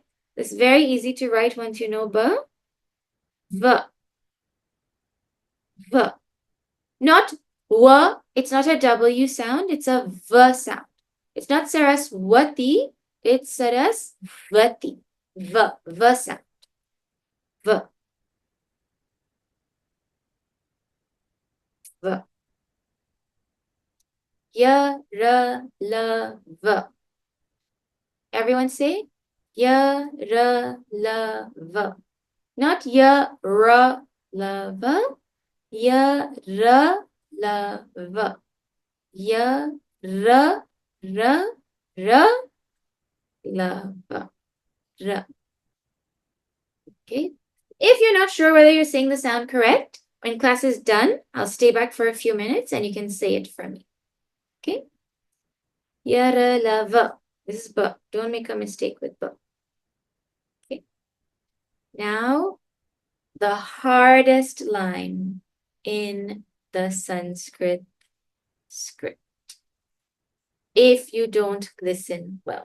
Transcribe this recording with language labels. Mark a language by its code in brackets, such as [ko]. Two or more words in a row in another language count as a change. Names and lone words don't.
[en] It's very easy to write once you know ba. Va. Va. Not wa. It's not a W sound. It's a v sound. It's not Saraswati. It's Sarasvati. V. V sound. V. V. Ya, ra, la, v. Everyone say ya, ra, la, v. Not ya, ra, la, v. Ya, ra, la, v. Ya, ra, ra, ra, la, ba, ra. Okay. If you're not sure whether you're saying the sound correct, when class is done, I'll stay back for a few minutes and you can say it for me. Okay? Ya, ra, la, va. This is ba. Don't make a mistake with ba. Okay. Now, the hardest line in the Sanskrit script. If you don't listen well.